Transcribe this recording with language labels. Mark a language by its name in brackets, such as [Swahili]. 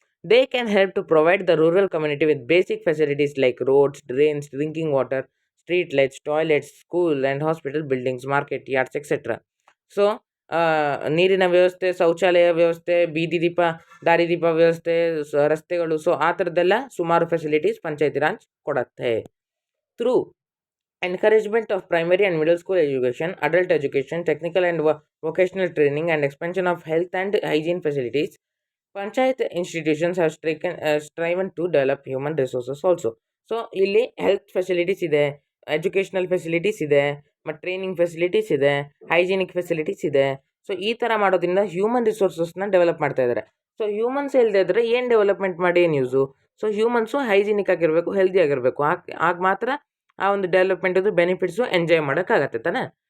[English] They can help to provide the rural community with basic facilities like roads, drains, drinking water, street lights, toilets, school and hospital buildings, market yards etcetera. [Kannada] So ನೀರಿನ ವ್ಯವಸ್ಥೆ, ಶೌಚಾಲಯ ವ್ಯವಸ್ಥೆ, ಬೀದಿ ದೀಪ, ದಾರಿದೀಪ ವ್ಯವಸ್ಥೆ, ರಸ್ತೆಗಳು, so ಆ ಥರದ್ದೆಲ್ಲ ಸುಮಾರು ಫೆಸಿಲಿಟೀಸ್ ಪಂಚಾಯತಿ ರಾಜ್ ಕೊಡುತ್ತೆ. [English] Through encouragement of primary and middle school education, adult education, technical and vocational training, and expansion of health and hygiene facilities, Panchayat institutions have striven to develop human resources also. [Kannada] So ಇಲ್ಲಿ health facilities ಇದೆ, educational facilities ಇದೆ, ಮತ್ತು training facilities ಇದೆ, hygienic facilities ಇದೆ. So ಈ ಥರ ಮಾಡೋದ್ರಿಂದ human ರಿಸೋರ್ಸಸ್ನ develop ಮಾಡ್ತಾ ಇದ್ದಾರೆ. ಸೊ ಹ್ಯೂಮನ್ಸ್ ಇಲ್ಲದೆ ಇದ್ದರೆ ಏನು ಡೆವಲಪ್ಮೆಂಟ್ ಮಾಡಿ ಏನು ಯೂಸು? ಸೊ ಹ್ಯೂಮನ್ಸು ಹೈಜಿನಿಕ್ ಆಗಿರಬೇಕು, ಹೆಲ್ದಿ ಆಗಿರಬೇಕು. ಆಗ ಮಾತ್ರ ಆ ಒಂದು ಡೆವಲಪ್ಮೆಂಟದು ಬೆನಿಫಿಟ್ಸು ಎಂಜಾಯ್ ಮಾಡೋಕ್ಕಾಗತ್ತೆ ತಾನೆ.